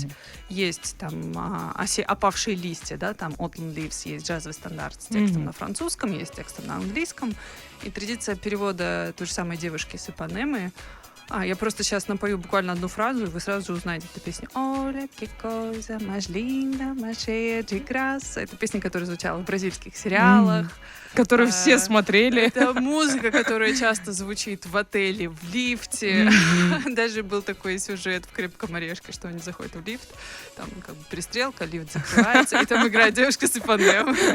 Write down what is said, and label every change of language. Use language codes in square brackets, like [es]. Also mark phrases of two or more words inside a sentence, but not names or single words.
[ru] Мгм. Есть там «Опавшие листья», да, там «Autumn Leaves», есть джазовый стандарт с текстом Мгм. на французском, есть текстом на английском. И традиция перевода той же самой «Девушки с Ипанемы». Я просто сейчас напою буквально одну фразу, и вы сразу же узнаете эту песню. [pt] «Оля, que coisa mais linda, mais cheia de graça». [ru] Это песня, которая звучала в бразильских сериалах. Которую все смотрели. Это музыка, которая часто звучит в отеле, в лифте. Мгм. Даже был такой сюжет в «Крепком орешке», что они заходят в лифт, там как бы перестрелка, лифт закрывается, и там играет девушка с Ипанемой.